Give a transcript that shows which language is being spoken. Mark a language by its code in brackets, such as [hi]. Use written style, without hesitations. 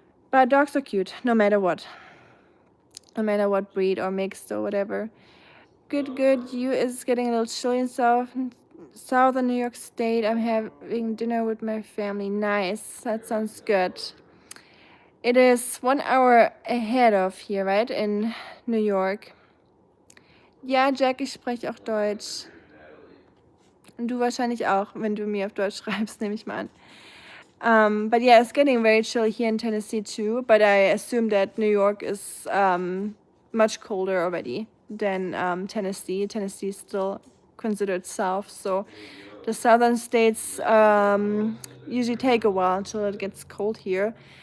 [en] But dogs are cute, no matter what breed or mixed or whatever. Good. You is getting a little chilly in southern New York State. I'm having dinner with my family. Nice. That sounds good. It is 1 hour ahead of here, right? In New York. [de] Ja, Jack, ich spreche auch Deutsch. Und du wahrscheinlich auch, wenn du mir auf Deutsch schreibst, nehme ich mal an. [en] But yeah, it's getting very chilly here in Tennessee too. But I assume that New York is much colder already than Tennessee. Tennessee is still considered south, so the southern states usually take a while until it gets cold here.